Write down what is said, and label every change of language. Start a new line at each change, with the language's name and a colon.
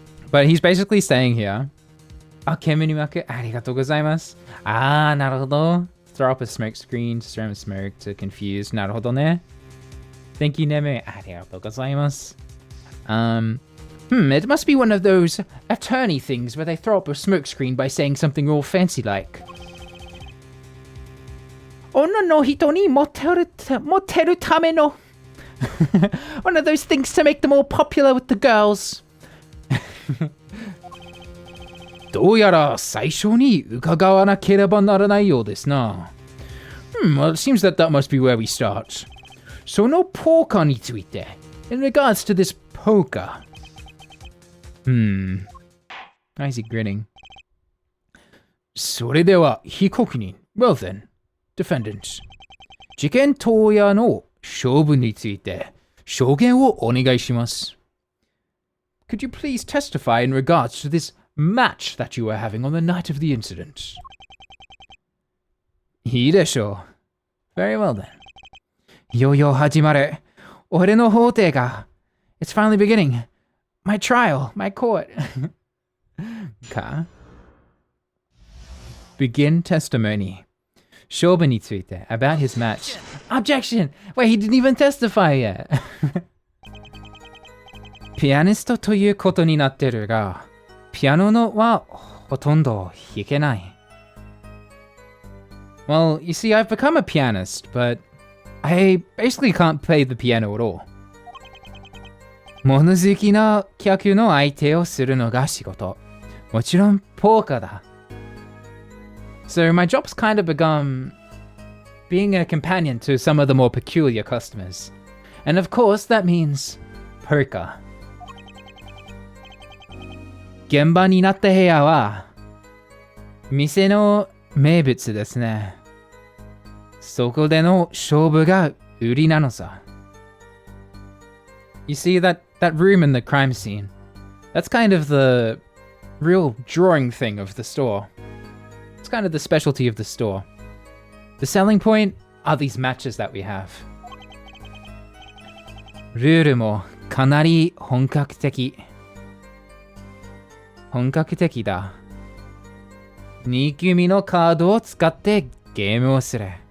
English: But he's basically saying here,
Japanese: 煙に巻くありがとうございます。なるほど。
English: Throw up a smoke screen, stir up smoke to confuse.
Japanese: なるほどね。
English: Thank you, Neme.
Japanese: ありがとうございます。
English: It must be one of those attorney things where they throw up a smoke screen by saying something all fancy like.
Japanese: 女の人にモテるための
English: one of those things to make them all popular with the girls.
Japanese: どうやら最初に伺わなければならないようですな。
English: Well, it seems that must be where we start.
Japanese: そのポーカーについて
English: in regards to this poker. Why is he grinning?
Japanese: それでは被告人
English: Well then, defendant.
Japanese: 事件当夜の勝負について証言をお願いします。
English: Could you please testify in regards to this match that you were having on the night of the incident?
Japanese: いいでしょう。
English: Very well then.
Japanese: いよいよ始まる。俺の法廷が。
English: It's finally beginning. My trial, my court. か Begin testimony.
Japanese: 勝負について
English: about his match. Objection! Wait, he didn't even testify yet.
Japanese: ピアニストということになってるが、ピアノのはほとんど弾けない。
English: Well, you see, I've become a pianist, but I basically can't play the piano at all.
Japanese: 物好きな客の相手をするのが仕事。もちろんポーカーだ。
English: So my job's kind of become being a companion to some of the more peculiar customers. And of course, that means poker.
Japanese: 現場になった部屋は店の名物ですね。そこでの勝負が売りなのさ。
English: You see that room in the crime scene? That's kind of the real drawing thing of the store. It's kind of the specialty of the store. The selling point are these matches that we have.
Japanese: ルールもかなり本格的だ。 2組のカードを使ってゲームをする。